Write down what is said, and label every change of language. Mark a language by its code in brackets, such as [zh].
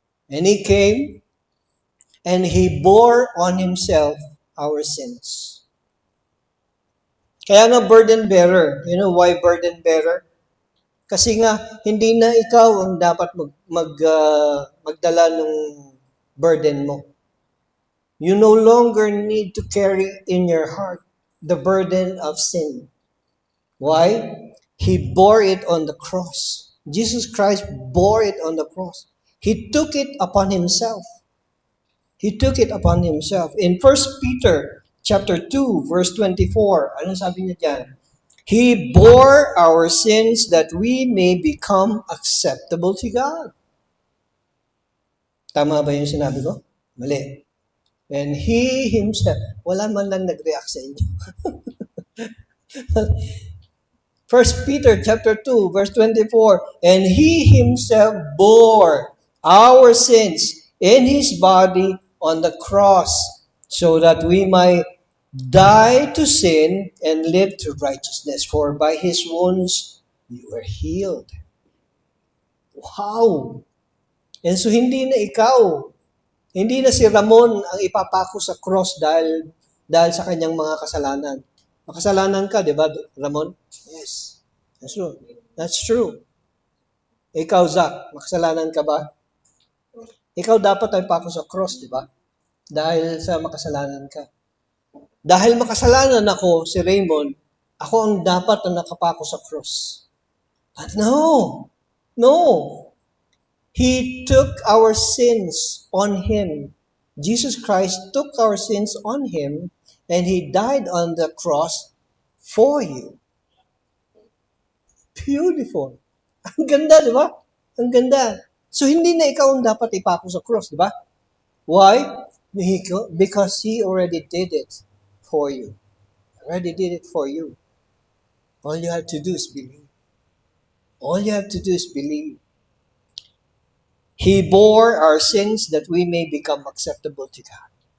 [en] And He came and He bore on Himself our sins. [tl] Kaya nga [en] burden bearer. You know why burden bearer? [tl] Kasi nga, hindi na ikaw ang dapat magdala ng burden mo. [en] You no longer need to carry in your heart the burden of sin. Why? He bore it on the cross. Jesus Christ bore it on the cross. He took it upon Himself. He took it upon himself. In 1 Peter chapter 2, verse 24, [tl] anong sabi niya dyan? [en] He bore our sins that we may become acceptable to God. [tl] Tama ba yung sinabi ko? Mali. [en] And He Himself, [tl] wala man lang nag-react sa inyo. [en] 1 Peter chapter 2, verse 24, and He Himself bore our sins in His body on the cross, so that we might die to sin and live to righteousness. For by His wounds you were healed. Wow! [tl] And so hindi na ikaw, hindi na si Ramon ang ipapako sa cross dahil sa kanyang mga kasalanan. Makasalanan ka, di ba, [en] Ramon? Yes. That's true. That's true. [tl] Ikaw, Zach, makasalanan ka ba? Ikaw dapat ay pako sa cross, di ba? Dahil sa makasalanan ka. Dahil makasalanan ako, si Raymond, ako ang dapat na nakapako sa cross. [en] But no. No. He took our sins on Him. Jesus Christ took our sins on Him, and He died on the cross for you. Beautiful. [tl] Ang ganda, di ba? Ang ganda. So, hindi na ikaw ang dapat ipako sa cross, di ba? [en] Why? Because He already did it for you. Already did it for you. All you have to do is believe. All you have to do is believe. He bore our sins that we may become acceptable to God.